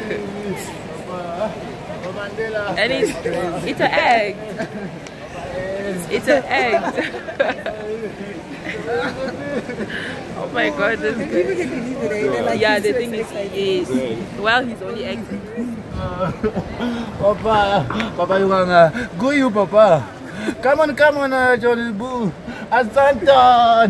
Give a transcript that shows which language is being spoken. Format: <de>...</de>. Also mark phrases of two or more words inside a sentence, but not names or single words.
<en>And it's an egg. It's an egg. Oh my god, this is good. Yeah, the thing is, well, he's only acting. Papa, you wanna go, you, Papa? Come on, Johnny Boo. And Santon.</en>